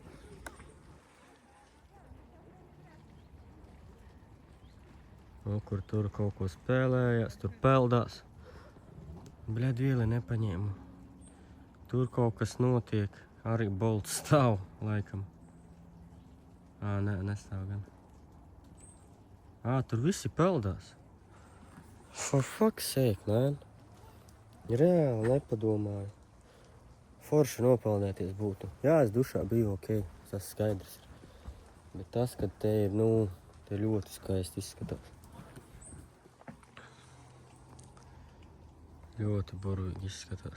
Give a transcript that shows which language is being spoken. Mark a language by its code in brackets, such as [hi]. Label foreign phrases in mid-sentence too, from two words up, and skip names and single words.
[lv] Kur tur kaut ko spēlējās, tur peldās. Bļad, vieli nepaņēmu. Tur kaut kas notiek, arī bolts stāv, laikam. Nē, nestāv gan. Tur visi peldās. [en] For fuck's sake, [lv] man. Reāli nepadomāju. Forši nopeldēties būtu. Jā, es dušā biju ok, tas skaidrs. Bet tas, kad te ir, te ļoti skaisti izskatās. Ļoti burvīgi izskatās.